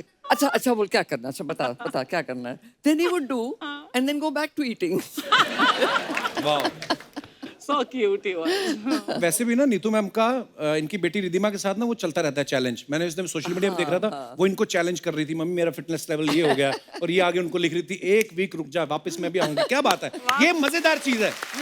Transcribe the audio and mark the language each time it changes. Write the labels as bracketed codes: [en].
[hi] अच्छा अच्छा बोल क्या करना, अच्छा बता बता क्या करना है। [en] Then he would do and then go back to eating. [hi] वाह। [en] So cute he was. [hi] वैसे भी ना नीतू मैम का इनकी बेटी रिधिमा के साथ ना वो चलता रहता है चैलेंज। मैंने इस दिन सोशल मीडिया पे देख रहा था, वो इनको चैलेंज कर रही थी, मम्मी मेरा फिटनेस लेवल ये हो गया, और ये आगे उनको लिख रही थी 1 वीक रुक जा वापस मैं भी आऊंगी। क्या बात है, ये मजेदार चीज है।